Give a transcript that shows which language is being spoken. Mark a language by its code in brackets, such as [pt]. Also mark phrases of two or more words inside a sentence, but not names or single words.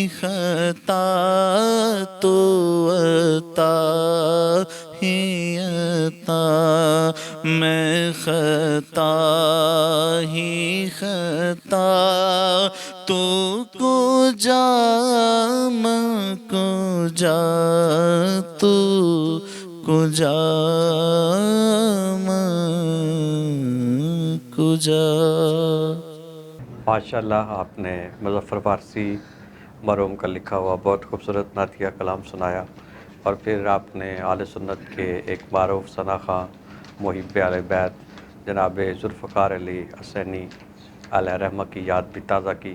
[ur] خطا، تو عطا ہی عطا، میں خطا ہی خطا، تو کجا میں کجا، تو کجا میں کجا۔ ماشاءاللہ آپ نے مظفر فارسی مرحوم کا لکھا ہوا بہت خوبصورت نعتیہ کلام سنایا، اور پھر آپ نے اہل سنت کے ایک معروف ثناخواں محب اہل بیت جناب ذوالفقار علی حسینی [ar] علیہ رحمہ [ur] کی یاد بھی تازہ کی۔